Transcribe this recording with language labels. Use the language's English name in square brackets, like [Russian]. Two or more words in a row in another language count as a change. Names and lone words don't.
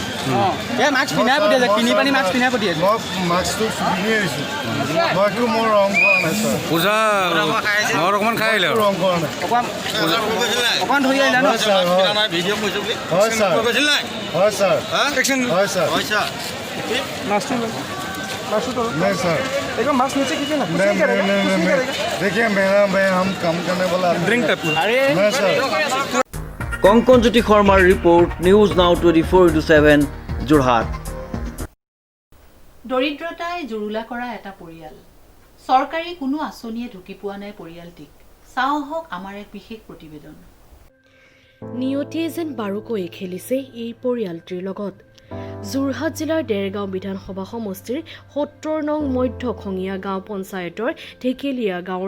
[Assamese] এই মাস্ক পিন্ধাই পঠিয়াইছে কিনি পানি মাস্ক পিন্ধাই পঠিয়াইছে মই মাস্কটো পিন্ধি আহিছোঁ মই একো মোৰ ৰং কৰা নাই ছাৰ পূজা মই অকণমান খাই আহিলে ৰং কৰা নাই অকণমান ধৰি আহিলে ন হয় ছাৰ হয় ছাৰ হয় ছাৰ হয় ছাৰ মাস্কটো [Hindi] नहीं सर देखो मास्क नीचे खींचे ना नहीं देखिए मैं हम काम करने वाला [English] drink type [Hindi] नहीं सर [Assamese] কংকনজ্যোতি শৰ্মাৰ ৰিপৰ্ট নিউজ নাও 24/7 যোৰহাট দৰিদ্ৰতাই জুৰুলা কৰা এটা পৰিয়াল চৰকাৰী কোনো আঁচনিয়ে ঢুকি পোৱা নাই পৰিয়ালটিক চাওঁ হওক আমাৰ এক বিশেষ প্ৰতিবেদন নিয়তিয়ে যেন বাৰুকৈ খেলিছে এই পৰিয়ালটিৰ লগত যোৰহাট জিলাৰ ডেৰগাঁও বিধানসভা সমষ্টিৰ ৭০ নং মধ্য খঙীয়া গাঁও পঞ্চায়তৰ ঢেকেলীয়া গাঁৱৰ